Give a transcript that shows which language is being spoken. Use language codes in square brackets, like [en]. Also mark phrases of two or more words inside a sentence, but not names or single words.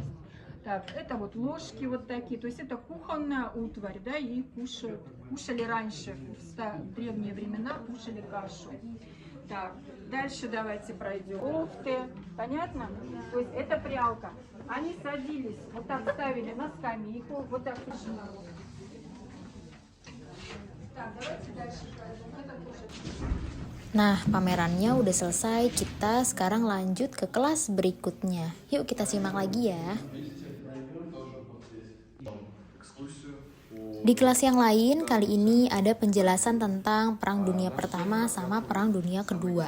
[ru] Так, это вот ложки вот такие, то есть это кухонная утварь, да, и кушали раньше, в древние времена кушали кашу. Так, дальше давайте пройдем. Кофты, понятно? То есть это прялка. Они садились, вот так ставили на скамейку, вот так. Так, давайте дальше пройдем. Это тоже... [id] Nah, pamerannya udah selesai, kita sekarang lanjut ke kelas berikutnya. Yuk kita simak lagi ya. Di kelas yang lain, kali ini ada penjelasan tentang Perang Dunia Pertama sama Perang Dunia Kedua.